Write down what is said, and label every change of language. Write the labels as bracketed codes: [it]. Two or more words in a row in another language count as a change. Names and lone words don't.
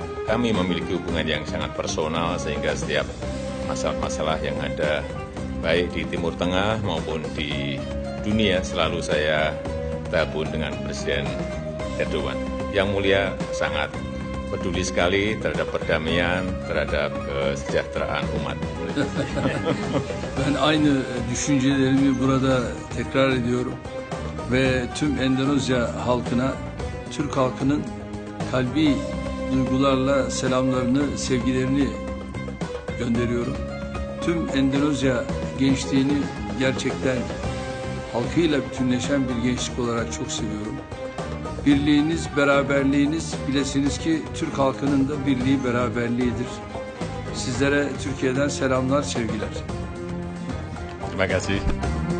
[id] Kami memiliki hubungan yang sangat personal sehingga setiap masalah-masalah yang ada baik di Timur Tengah maupun di dunia selalu saya telepon dengan Presiden Erdogan. Yang mulia sangat peduli sekali terhadap perdamaian, terhadap kesejahteraan umat. [tr] Ben aynı düşüncelerimi burada tekrar ediyorum. Ve tüm Endonezya halkına, Türk halkının kalbi duygularla selamlarını, sevgilerini gönderiyorum. Tüm Endonezya gençliğini gerçekten halkıyla bütünleşen bir gençlik olarak çok seviyorum. Birliğiniz, beraberliğiniz, bilesiniz ki Türk halkının da birliği, beraberliğidir. Sizlere Türkiye'den selamlar, sevgiler. [id] Terima kasih.